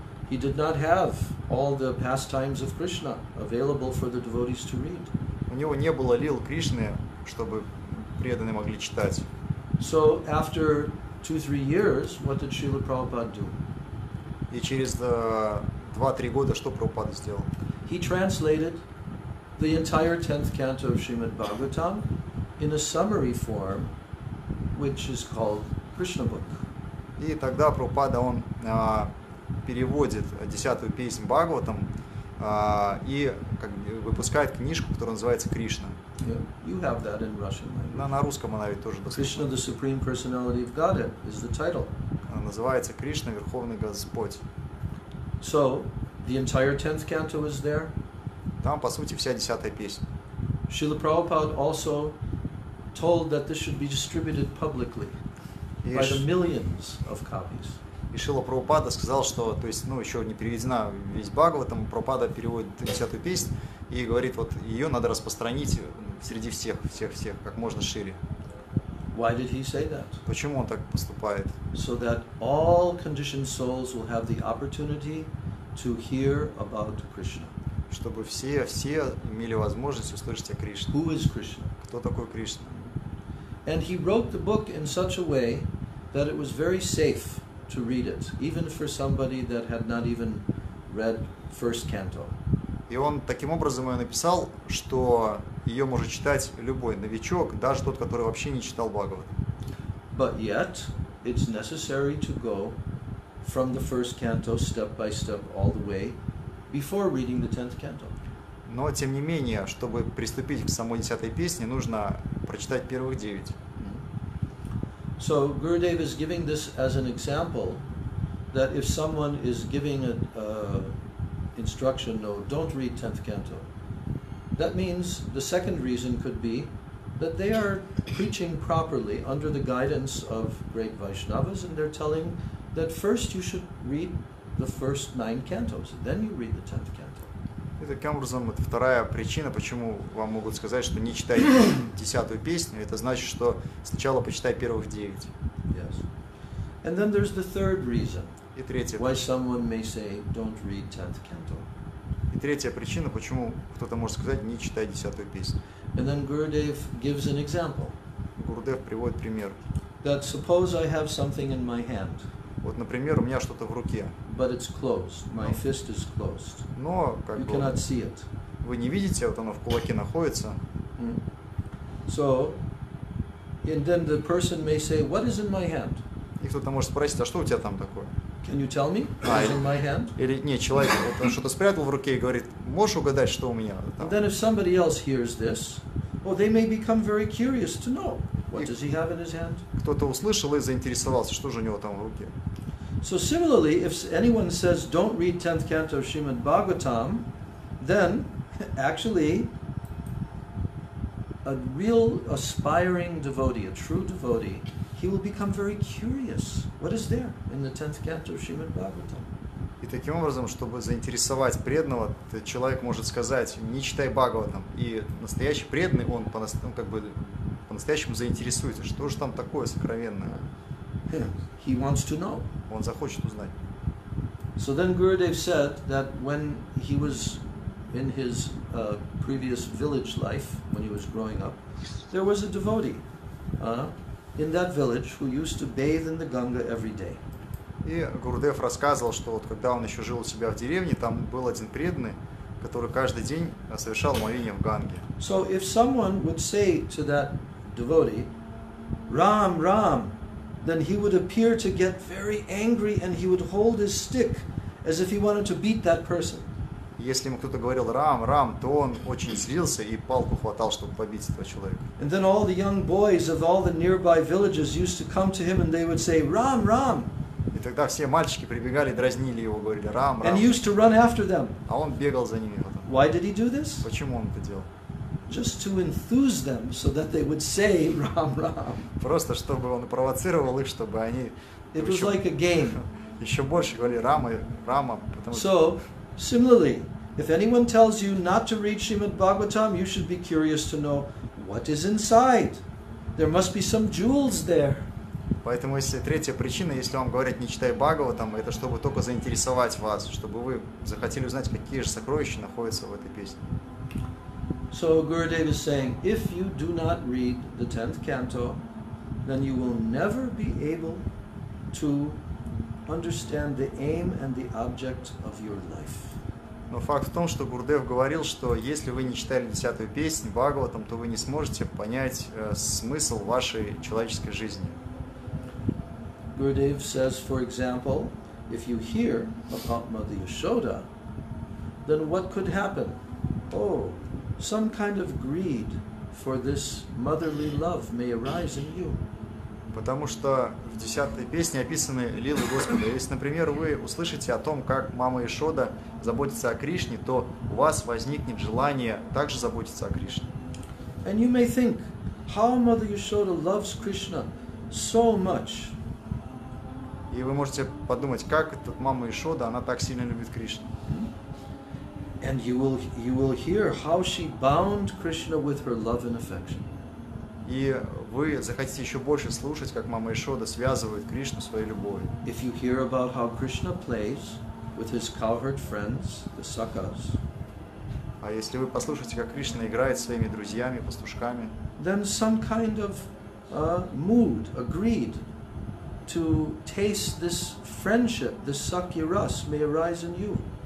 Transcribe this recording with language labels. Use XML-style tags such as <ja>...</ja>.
<en>He did not have all the pastimes of Krishna available for the devotees to read.</en> <ru>У него не было лил Кришны, чтобы преданные могли читать.</ru> <en>So after 2-3 years, what did Srila Prabhupada do?</en> <ru>И через 2-3 года что Прабхупада сделал?</ru> <en>He translated the entire 10th canto of Srimad Bhagavatam in a summary form, which is called Krishna book.</en> <ru>И тогда Прабхупада, он переводит 10-ю песнь Бхагаватам и выпускает книжку, которая называется Кришна.</ru> <en>You have that in Russian language.</en> <ru>На русском она ведь тоже</ru> <en>Krishna,</en> <ru>доступна.</ru> <en>the Supreme Personality of Godhead, is the title.</en> <ru>Она называется Кришна, Верховный Господь.</ru> <en>So, the entire 10th canto is there.</en> <ru>Там, по сути, вся 10-я песня.</ru> <en>Srila Prabhupada also told that this should be distributed publicly by the millions of copies.</en> <ru>И Шрила Прабхупада сказал, что, то есть, еще не переведена весь Бхагаватам, Прабхупада переводит 10-ю песнь и говорит, вот ее надо распространить среди всех, как можно шире.</ru> <en>Why did he say that?</en> <ru>Почему он так поступает?</ru> <en>So that all conditioned souls will have the opportunity to hear about Krishna.</en> <ru>Чтобы все имели возможность услышать о Кришне.</ru> <en>Who is Krishna?</en> <ru>Кто такой Кришна?</ru> <en>And he wrote the book in such a way that it was very safe to read it, even for somebody that had not even read first canto.</en> <ru>И он таким образом ее написал, что ее может читать любой новичок, даже тот, который вообще не читал Бхагават.</ru> <en>But yet, it's necessary to go from the first canto step by step all the way before reading the 10th canto.</en> <ru>Но, тем не менее, чтобы приступить к самой 10-й песне, нужно прочитать первых 9.</ru> <en>So Gurudev is giving this as an example that if someone is giving an instruction, no, don't read 10th canto, that means the second reason could be that they are preaching properly under the guidance of great Vaishnavas, and they're telling that first you should read the first 9 cantos, then you read the 10th canto.</en> <ru>И таким образом, это вторая причина, почему вам могут сказать, что не читайте 10-ю песню. Это значит, что сначала почитай первых 9.</ru> <en>Yes. And then there's the third reason</en> <ru>И третья,</ru> <en>why someone may say, don't read 10th canto.</en> <ru>и третья причина, почему кто-то может сказать, не читай 10-ю песню.</ru> <en>And then Gurudev gives an example.</en> <ru>Гурудев приводит пример.</ru> <en>That suppose I have something in my hand,</en> <ru>Вот, например, у меня что-то в руке,</ru> <en>but it's closed. My fist is closed.</en> <ru>но как</ru> <en>You</en> <ru>бы</ru> <en>cannot see it.</en> <ru>вы не видите, вот оно в кулаке находится.</ru> <en>So, and then the person may say, what is in my hand?</en> <ru>И кто-то может спросить, а что у тебя там такое?</ru> <en>Can you tell me what is in my hand?</en> <ru>Или нет, человек вот, он что-то спрятал в руке и говорит, можешь угадать, что у меня там?</ru> <en>And then if somebody else hears this, well, they may become very curious to know, what does he have in his hand?</en> <ru>Кто-то услышал и заинтересовался, что же у него там в руке.</ru> <en>So similarly, if anyone says, don't read 10th canto of Srimad Bhagavatam, then actually a real aspiring devotee, a true devotee, he will become very curious. What is there in the 10th canto of Srimad Bhagavatam?</en> <ru>И таким образом, чтобы заинтересовать преданного, человек может сказать, не читай Бхагаватам. И настоящий преданный, он как бы по-настоящему заинтересуется, что же там такое сокровенное.</ru> <en>He wants to know.</en> <ru>Он захочет узнать.</ru> <en>So then Gurudev said that when he was in his previous village life, when he was growing up, there was a devotee in that village who used to bathe in the Ganga every day.</en> <ru>И Гурудев рассказывал, что вот когда он еще жил у себя в деревне, там был один преданный, который каждый день совершал моление в Ганге.</ru> <en>So if someone would say to that devotee, Ram, Ram, then he would appear to get very angry and he would hold his stick as if he wanted to beat that person.</en> <ru>Если ему кто-то говорил «Рам, Рам», то он очень злился и палку хватал, чтобы побить этого человека.</ru> <en>And then all the young boys of all the nearby villages used to come to him and they would say, Ram, Ram.</en> <ru>И тогда все мальчики прибегали, дразнили его, говорили «Рам, Рам».</ru> <en>And he used to run after them.</en> <ru>А он бегал за ними потом.</ru> <en>Why did he do this?</en> <ru>Почему он это делал?</ru> <en>Just to enthuse them so that they would say Ram, Ram.</en> <ru>Просто чтобы он провоцировал их, чтобы они</ru> <en>It was like a game.</en> <ru>еще больше говорили «Рама, Рама». Потому что...</ru> <en>So, similarly, if anyone tells you not to read Srimad Bhagavatam, you should be curious to know what is inside. There must be some jewels there.</en> <ru>Поэтому, если третья причина, если вам говорят «не читай Бхагаватам», это чтобы только заинтересовать вас, чтобы вы захотели узнать, какие же сокровища находятся в этой песне.</ru> <en>So Gurudev is saying, if you do not read the 10th canto, then you will never be able to understand the aim and the object of your life.</en> <ru>Но факт в том, что Гурудев говорил, что если вы не читали 10-ю песню Бхагаватам, то вы не сможете понять смысл вашей человеческой жизни.</ru> <en>Gurudev says, for example, if you hear about Mother Yashoda, then what could happen? Oh, some kind of greed for this motherly love may arise in you.</en> <ru>Потому что в 10-й песне описаны лилы Господа. Если, например, вы услышите о том, как мама Ишода заботится о Кришне, то у вас возникнет желание также заботиться о Кришне.</ru> <en>And you may think, how Mother Yashoda loves Krishna so much.</en> <ru>И вы можете подумать, как эта мама Ишода, она так сильно любит Кришну.</ru> <en>And you will hear how she bound Krishna with her love and affection.</en> <ru>И вы захотите еще больше слушать, как мама Ишода связывает Кришну своей любовью.</ru> <en>If you hear about how Krishna plays with his cowherd friends, the Sakas,</en> <ru>А если вы послушаете, как Кришна играет с своими друзьями, пастушками,</ru> <en>then some kind of mood, a greed, to taste this friendship, this sakya ras may arise in you.</en>